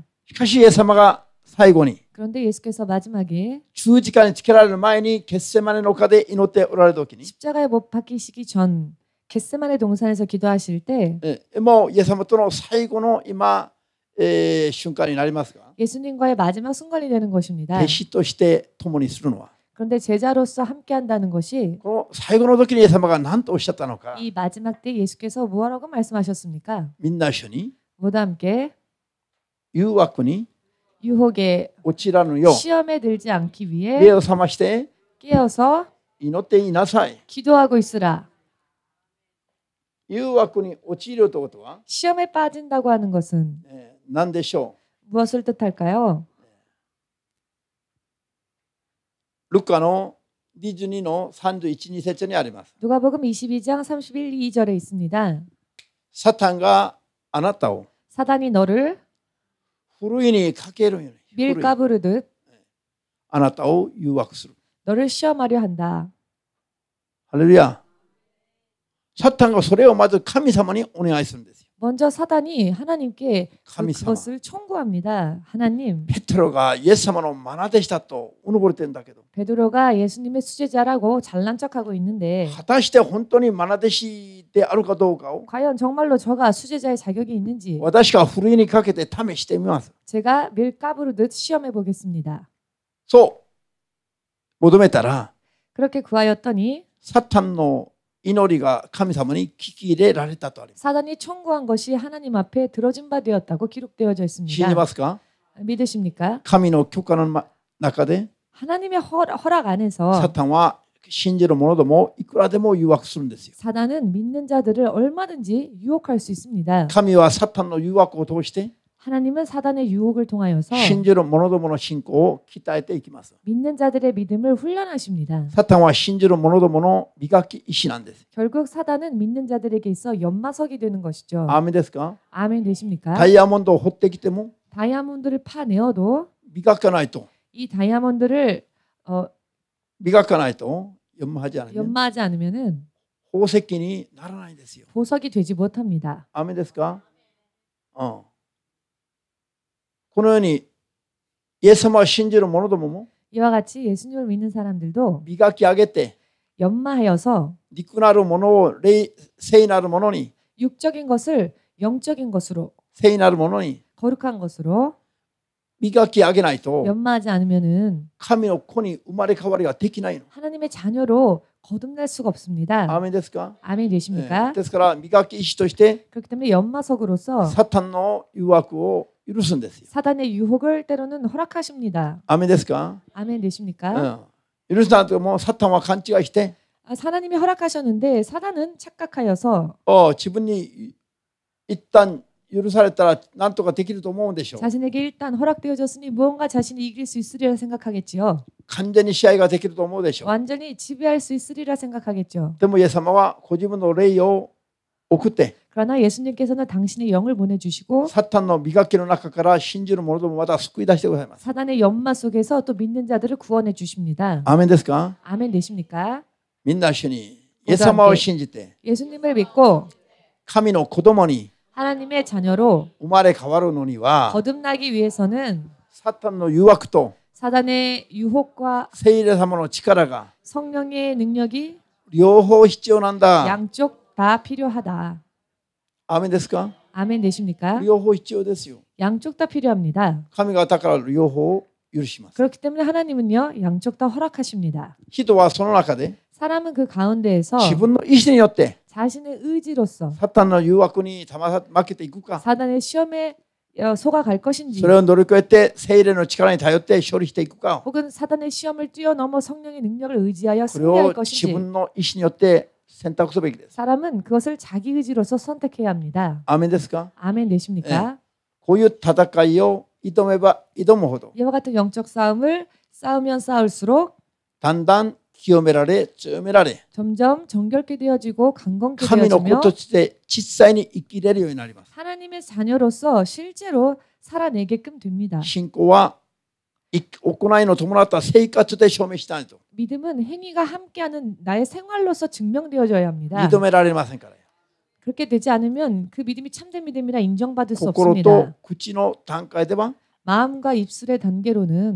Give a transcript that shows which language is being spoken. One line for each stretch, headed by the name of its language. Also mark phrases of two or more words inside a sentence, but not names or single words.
Japanese: しかしイエス様が最後に
Korean: 그런데 예수께서 마지막에
Japanese: 十字架につけられる前にゲッセマネの丘で祈っておられる時に
Korean: 십자가에 못 박히시기 전 겟세마네 동산에서 기도하실 때
Japanese: もうイエス様との最後の今、瞬間になりますが
Korean: 예수님과의 마지막 순간이 되는 것입니다.
Japanese: 弟子として共にするのは
Korean: 그런데 제자로서 함께한다는 것이
Japanese: この最後の時にイエス様が何とおっしゃったのか
Korean: 이 마지막 때 예수께서 무엇라고 말씀하셨습니까?
Japanese: みんな一緒に
Korean: 모두 함께
Japanese: 誘惑に
Korean: 유혹에
Japanese: 落ちらぬよう
Korean: 시험에 들지 않기
Japanese: 目
Korean: 위해
Japanese: を覚まして
Korean: 깨어서
Japanese: 祈っていなさい。
Korean: 기도하고 있으라.
Japanese: 誘惑に陥るということは
Korean: 시험에 빠진다고 하는 것은
Japanese: 何でしょ
Korean: 무엇을 뜻할까요?
Japanese: ルカの22の31、2節にあります。
Korean: 누가복음 22장 31, 2절에 있습니다.
Japanese: サタンがあなたを
Korean: 사단이 너를
Japanese: ふるいにかけるように、
Korean: 밀가부르듯
Japanese: あなたを誘惑する。
Korean: 너를 시험하려 한다.
Japanese: ハレルヤ。サタンがそれをまず神様にお願いするんですよ。
Korean: 먼저 사단이 하나님께
Japanese: 神様。
Korean: 그것을 청구합니다. 하나님,
Japanese: ペテロがイエス様の愛弟子だとうぬぼれてるんだけど、
Korean: 베드로가 예수님의 수제자라고 잘난 척하고 있는데
Japanese: 果たして本当に愛弟子であるかどうかを
Korean: 과연 정말로 저가 수제자의 자격이 있는지
Japanese: 私がふるいにかけて試してみます。
Korean: 제가 밀가부르듯 시험해 보겠습니다.
Japanese: そう求めたら
Korean: 그렇게 구하였더니
Japanese: サタンの祈りが神様に聞き入れられたとあります。
Korean: 사단이 청구한 것이 하나님 앞에 들어진 바 되었다고 기록되어져
Japanese: 信じ
Korean: 있습니다.
Japanese: ますか？
Korean: 믿으십니까?
Japanese: 神の許可の中で
Korean: 하나님의 허락 안에서
Japanese: サタンは信じる者どもいくらでも誘惑するんですよ。
Korean: 사단은 믿는 자들을 얼마든지 유혹할 수 있습니다.
Japanese: 神はサタンの誘惑を通して
Korean: 하나님은 사단의 유혹을 통하여서
Japanese: 信じる者どもの信仰を鍛えていきます。
Korean: 믿는 자들의 믿음을 훈련하십니다.
Japanese: サタンは信じる者どもの磨き石なんです。
Korean: 결국 사단은 믿는 자들에게 있어 연마석이 되는 것이죠.
Japanese: アーメンですか？
Korean: 아멘 되십니까?
Japanese: ダイヤモンドを掘ってきても
Korean: 다이아몬드를 파내어도
Japanese: 磨かないと
Korean: 이 다이아몬드를
Japanese: 磨かないと
Korean: 연마하지 않으면 연마하지 않으면은
Japanese: 宝石にならないんですよ。
Korean: 보석이 되지 못합니다.
Japanese: アーメンですか？このようにイエス様を信じる者どもも
Korean: 이와 같이 예수님을 믿는 사람들도
Japanese: 磨き上げて
Korean: 연마하여서
Japanese: 肉なるものを聖なるものに
Korean: 육적인 것을 영적인 것으로
Japanese: 聖なるものに
Korean: 거룩한 것으로
Japanese: 磨き上げないと
Korean: 연마하지 않으면은
Japanese: 神の子に生まれ変わりができないの。
Korean: 하나님의 자녀로 거듭날 수가 없습니다.
Japanese: アーメンですか？
Korean: 아멘 되십니까?
Japanese: ですから磨き石として
Korean: 그렇기 때문에 연마석으로서
Japanese: サタンの誘惑を許すんですよ。
Korean: 사단의 유혹을 때로는 허락하십니다.
Japanese: アーメンですか？
Korean: 아멘 되십니까?
Japanese: 許すなんてもうサタンは勘違いして
Korean: 하나님이 허락하셨는데 사단은 착각하여서
Japanese: 自分に一旦許されたら何とかできると思うんでしょう。
Korean: 자신에게 일단 허락되어졌으니 무언가 자신이 이길 수 있으리라 생각하겠지요.
Japanese: 完全に支配ができると思うでしょう。
Korean: 완전히 지배할 수 있으리라 생각하겠죠.
Japanese: でもイエス様はご自分の霊を送って
Korean: 그러나 예수님께서는 당신의 영을 보내주시고
Japanese: サタンの磨きの中から信じる者どもまた救い出してくださいます。
Korean: 사단의 연마 속에서 또 믿는 자들을 구원해 주십니다.
Japanese: アーメンですか？
Korean: 아멘 되십니까?
Japanese: みんな一緒にイエス様を信じて
Korean: 예수님을 믿고
Japanese: 神の子供に
Korean: 하나님의 자녀로
Japanese: 生まれ変わるのには
Korean: 거듭나기 위해서는
Japanese: サタンの誘惑と
Korean: 사단의 유혹과
Japanese: 聖霊様の力が
Korean: 성령의 능력이
Japanese: 両方必要なんだ。
Korean: 양쪽 다 필요하다.
Japanese: アーメンですか？
Korean: 아멘 되십니까?
Japanese: 両方必要ですよ。
Korean: 양쪽 다 필요합니다.
Japanese: 神がだから両方許します。
Korean: 그렇기 때문에 하나님은요 양쪽 다 허락하십니다.
Japanese: 人はその中で
Korean: 사람은 그 가운데에서
Japanese: 自分の意思によって
Korean: 자신의 의지로서
Japanese: サタンの誘惑に負けていくか、
Korean: 사단의 시험에 속아갈 것인지
Japanese: それを乗り越えて聖霊の力に頼って勝利していくか、
Korean: 혹은 사단의 시험을 뛰어넘어 성령의 능력을 의지하여
Japanese: これを
Korean: 승리할
Japanese: 自
Korean: 것인지
Japanese: 分の意思によって選択すべきです。
Korean: 사람은 그것을 자기 의지로서 선택해야 합니다.
Japanese: アーメンですか？
Korean: 아멘 되십니까?
Japanese: こういう戦いを挑めば挑むほど
Korean: 이와 같은 영적 싸움을 싸우면 싸울수록
Japanese: だんだん清められ強められ
Korean: 점점 정결케 되어지고 강건케
Japanese: 神の子
Korean: 되어지며
Japanese: として実際に生きれるようになります。
Korean: 하나님의 자녀로서 실제로 살아내게끔 됩니다.
Japanese: 信仰は行いの伴った生活で証明しないと
Korean: 믿음은 행위가 함께하는 나의 생활로서 증명되어져야 합니다.
Japanese: 認められませんから。
Korean: 그렇게 되지 않으면 그 믿음이 참된 믿음이라 인정받을 수
Japanese: 心
Korean: 없습니다.
Japanese: と口の段階では
Korean: 마음과 입술의 단계로는